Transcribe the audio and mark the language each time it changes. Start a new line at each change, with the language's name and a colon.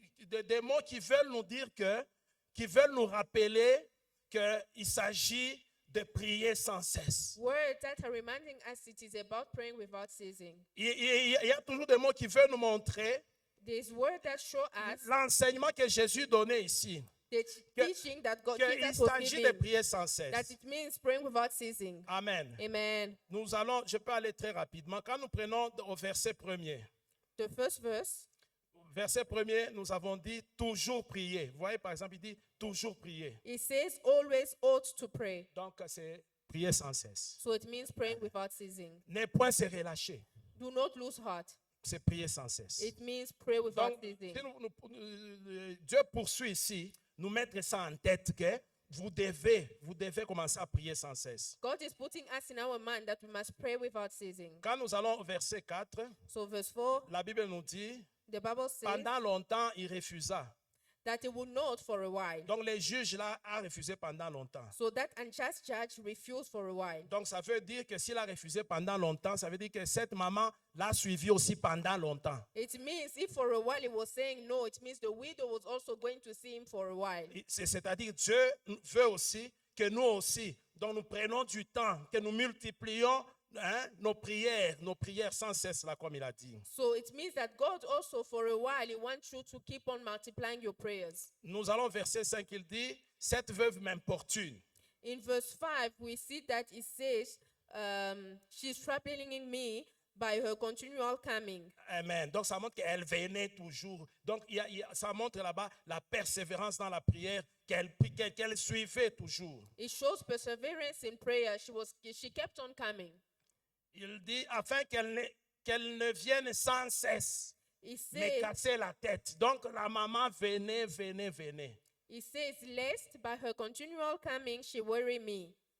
French: des mots qui veulent nous dire qui veulent nous rappeler qu'il s'agit de prier sans cesse.
English: Words that are reminding us it is about praying without ceasing.
French: Il y a toujours des mots qui veulent nous montrer
English: There's words that show us
French: l'enseignement que Jésus donnait ici.
English: the teaching that God
French: Qu'il
English: Jesus was
French: s'agit de
English: giving,
French: prier sans
English: that
French: cesse.
English: it means praying without ceasing.
French: Amen.
English: Amen.
French: Nous allons, je peux aller très rapidement. Quand nous prenons au verset premier,
English: The first verse,
French: verset premier, nous avons dit toujours prier. Vous voyez, par exemple, il dit toujours prier.
English: it says always ought to pray.
French: Donc, c'est prier sans cesse.
English: So it means praying without ceasing.
French: Ne point se relâcher.
English: Do not lose heart.
French: C'est prier sans cesse.
English: It means pray without
French: Donc,
English: ceasing.
French: si Dieu poursuit ici, nous mettre ça en tête que vous devez commencer à prier sans cesse.
English: God is putting us in our mind that we must pray without ceasing.
French: Quand nous allons au verset 4,
English: So verse 4,
French: la Bible nous dit,
English: the Bible says
French: pendant longtemps, il refusa.
English: that he would not for a while.
French: Donc, les juges là a refusé pendant longtemps.
English: So that unjust judge refused for a while.
French: Donc, ça veut dire que s'il a refusé pendant longtemps, ça veut dire que cette maman l'a suivi aussi pendant longtemps.
English: It means if for a while he was saying no, it means the widow was also going to see him for a while.
French: C'est-à-dire Dieu veut aussi que nous aussi, donc nous prenons du temps, que nous multiplions nos prières sans cesse, là, comme il a dit.
English: So it means that God also for a while he wants you to keep on multiplying your prayers.
French: Nous allons au verset 5, il dit, cette veuve m'importune.
English: In verse 5, we see that it says, she's troubling me by her continual coming.
French: Amen. Donc ça montre qu'elle venait toujours. Donc ça montre là-bas la persévérance dans la prière, qu'elle suivait toujours.
English: It shows perseverance in prayer. She kept on coming.
French: Il dit, afin qu'elle ne vienne sans cesse
English: He
French: me
English: says,
French: casser la tête. Donc la maman venait.
English: he says, lest by her continual coming she worry me.